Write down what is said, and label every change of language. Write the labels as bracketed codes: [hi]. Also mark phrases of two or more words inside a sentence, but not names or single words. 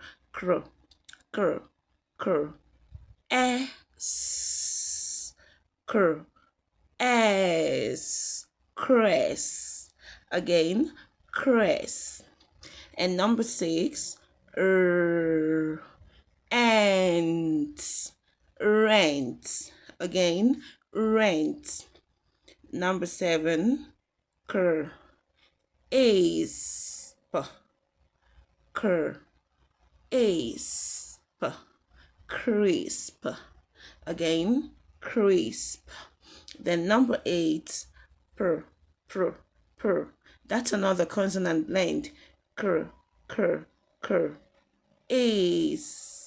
[en] Cr, cr, cr, s, cr, s, cress. Again, cress. And number 6, ant, rent. Again, rent. Number 7, cur, asp, cur, asp, crisp. Again, crisp. Then number 8, per, per. That's another consonant blend. Cur, cur. Ace.